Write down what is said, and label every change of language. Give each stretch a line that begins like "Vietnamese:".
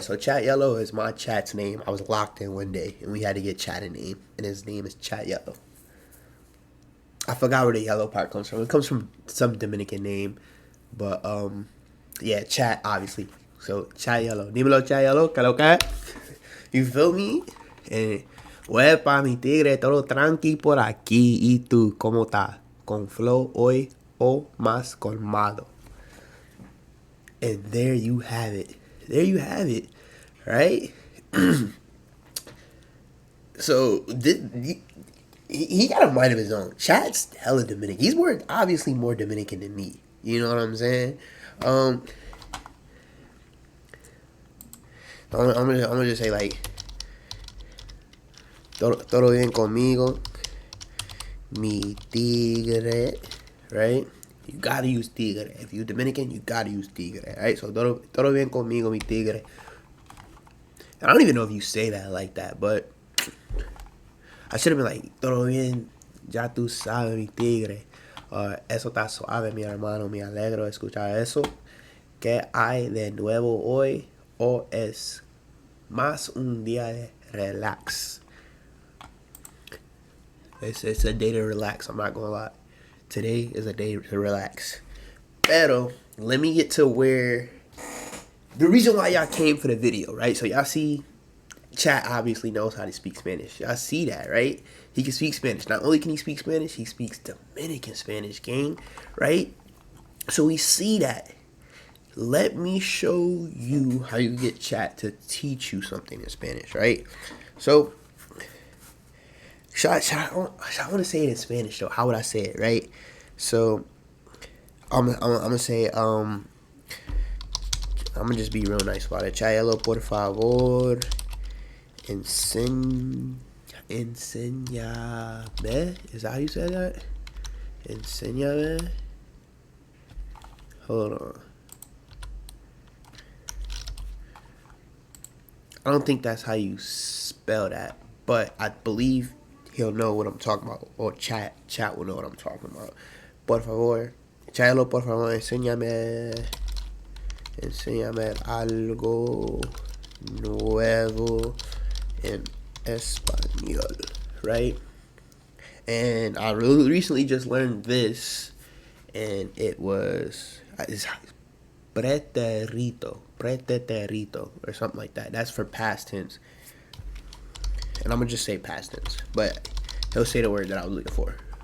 English: So Chat Yellow is my chat's name. I was locked in one day and we had to get Chat a name, and his name is Chat Yellow. I forgot where the yellow part comes from. It comes from some Dominican name, but yeah, Chat obviously. So Chat Yellow.
Spanish: Dímelo, Chat Yellow. Que lo que?
English: You feel me?
Spanish: Huepa, mi tigre, todo tranqui por aquí. ¿Y tú, cómo estás? Con flow hoy o más colmado.
English: And there you have it. Right? So, he got a mind of his own. Chat's hella Dominican. He's obviously more Dominican than me. You know what I'm saying? I'm gonna just say, like,
Spanish: todo bien conmigo, mi tigre,
English: right? You gotta use tigre. If you're Dominican, you gotta use tigre, right?
Spanish: So todo bien conmigo, mi tigre.
English: And I don't even know if you say that like that, but I should have been like,
Spanish: todo bien, ya tú sabes, mi tigre. Eso está suave, mi hermano, me alegro de escuchar eso. ¿Qué hay de nuevo hoy? O es más un día de relax.
English: It's a day to relax. I'm not gonna lie. Today is a day to relax.
Spanish: Pero
English: let me get to where the reason why y'all came for the video, right? So y'all see, Chat obviously knows how to speak Spanish. Y'all see that, right? He can speak Spanish. Not only can he speak Spanish, he speaks Dominican Spanish, gang, right? So we see that. Let me show you how you get Chat to teach you something in Spanish, right? So, I want to say it in Spanish, though. How would I say it, right? So, I'm gonna say, I'm gonna just be real nice about it.
Spanish: Chayelo, por favor, enséñame.
English: Is that how you say that?
Spanish: Enséñame.
English: Hold on. I don't think that's how you spell that, but I believe he'll know what I'm talking about, or chat will know what I'm talking about.
Spanish: Por favor, Chayelo, por favor, enséñame algo nuevo en
English: español, right? And I really recently just learned this, and it was it's preterito, or something like that. That's for past tense, and I'm gonna just say past tense, but he'll say the word that I was looking for.